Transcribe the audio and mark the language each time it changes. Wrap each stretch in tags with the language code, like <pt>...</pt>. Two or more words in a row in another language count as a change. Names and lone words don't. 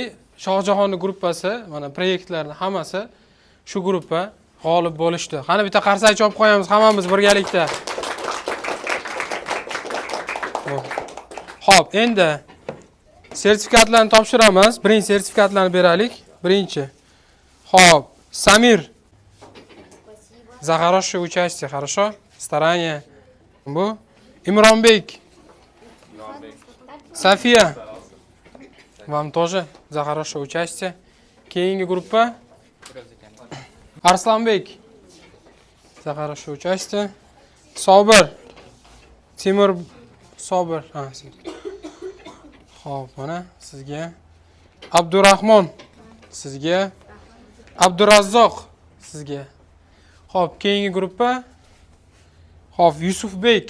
<uz>Shohjahonning gruppasi, mana proyektlarning hammasi shu gruppa g'olib bo'lishdi. Qani bitta qarsak chopib qo'yamiz hammamiz birgalikda. Xo'p, endi sertifikatlarni topshiramiz. Birinchi sertifikatlarni beraylik. Birinchi. Xo'p, Samir.</uz> <ru>За хорошее участие, хорошо? Старание. Bu. Imronbek. София. Вам тоже за хорошее участие.</ru> <uz>Keyingi gruppa. Arslanbek.</uz> <ru>За хорошее участие.</ru> <uz>Sobir. Timur Sobir. Xo'p, mana sizga. Abdurahmon sizga. Abdurazzoq sizga. Xo'p, keyingi gruppa. Xo'p, Yusufbek.</uz>